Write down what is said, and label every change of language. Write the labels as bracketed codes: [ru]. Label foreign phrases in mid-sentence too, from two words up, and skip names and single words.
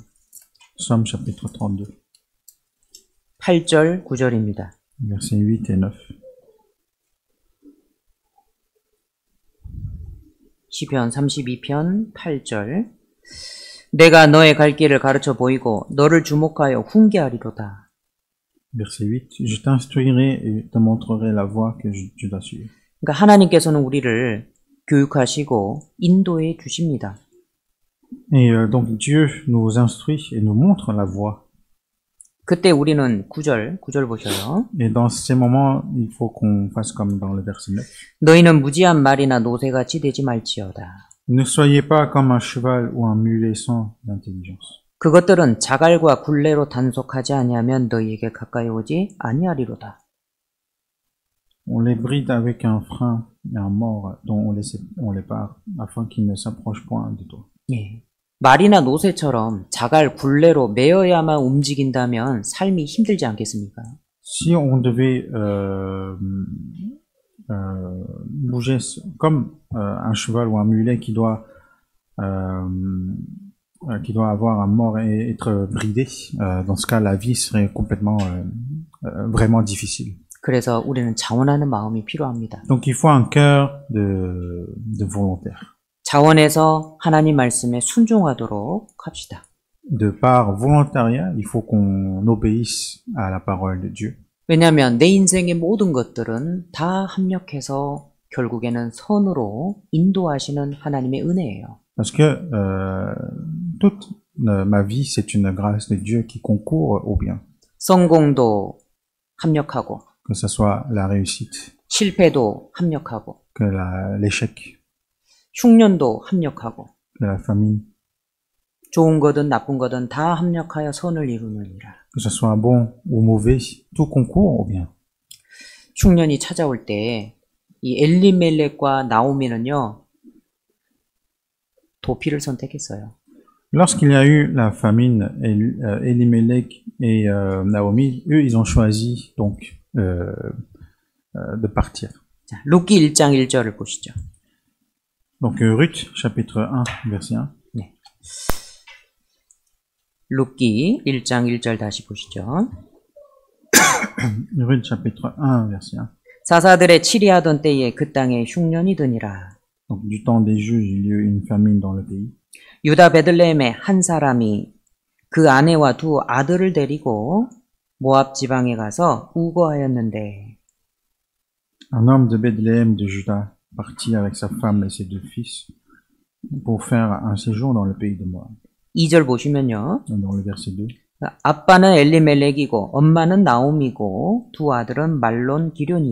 [fr] Somme chapitre 32. [ko] 8절 9절입니다. [fr] Versets 8 et 9. [ko] 시편 32편 8절 내가 너의 갈 길을 가르쳐 보이고 너를 주목하여 훈계하리로다. [fr] Verset 8. Je t'instruirai et te montrerai la voie que tu dois suivre. [ko] 그러니까 하나님께서는 우리를 교육하시고 인도해 주십니다. [fr] Et donc Dieu nous instruit et nous montre la voie. [ko] 그때 우리는 9절 보셔요. [fr] Et dans ces moments, il faut qu'on fasse comme dans le verset 9. [ko] 너희는 무지한 말이나 노새같이 되지 말지어다. [fr] Ne soyez pas comme un cheval ou un mulet sans intelligence. [ko] 그것들은 자갈과 굴레로 단속하지 아니하면 너희에게 가까이 오지 아니하리로다. [fr] On les bride avec un frein et un mors dont on les part afin qu'ils ne s'approchent point de toi. [ko] 예. 말이나 노새처럼 자갈 굴레로 매어야만 움직인다면 삶이 힘들지 않겠습니까? [fr] Si on devait bouger comme un cheval ou un mulet qui doit avoir un mors et être bridé, dans ce cas, la vie serait complètement vraiment difficile. [ko] 그래서 우리는 자원하는 마음이 필요합니다. [fr] Donc il faut un cœur de volontaire. [ko] 자원해서 하나님 말씀에 순종하도록 합시다. [fr] De par volontariat, il faut qu'on obéisse à la parole de Dieu. [ko] 왜냐하면 내 인생의 모든 것들은 다 합력해서 결국에는 선으로 인도하시는 하나님의 은혜예요. [fr] Parce que toute ma vie, c'est une grâce de Dieu qui concourt au bien. [ko] 성공도 합력하고 [fr] Que ce soit la réussite, [ko] 실패도 합력하고 [fr] que l'échec, [ko] 흉년도 합력하고 [fr] que la famine, [ko] 좋은 거든 나쁜 거든 다 합력하여 선을 이루느니라. [fr] que ce soit bon ou mauvais, tout concourt au bien. [ko] 흉년이 찾아올 때 이 엘리멜렉과 나오미는요 도피를 선택했어요. [fr] Lorsqu'il y a eu la famine, Elimelech et Naomi, eux, ils ont choisi donc de partir. [ko] 자, 룻기 1장 1절을 보시죠. [fr] Donc Ruth, chapitre 1, verset 1. [ko] 네. 룻기 1장 1절 다시 보시죠. [fr] Ruth, chapitre 1, verset 1. [ko] 사사들의 치리하던 때에 그 땅에 흉년이 드니라. [fr] Donc du temps des juges, il y a eu une famine dans le pays. [ko] 유다 베들레헴의 한 사람이 그 아내와 두 아들을 데리고 모압 지방에 가서 우거하였는데 [fr] Un homme de Bethléem de Juda partit avec sa femme et ses deux fils pour faire un séjour dans le pays de Moab. [ko] 2절 보시면요. [fr] Dans le verset 2. [ko] 아빠는 엘리멜렉이고 엄마는 나옴이고 두 아들은 말론 기련이에요.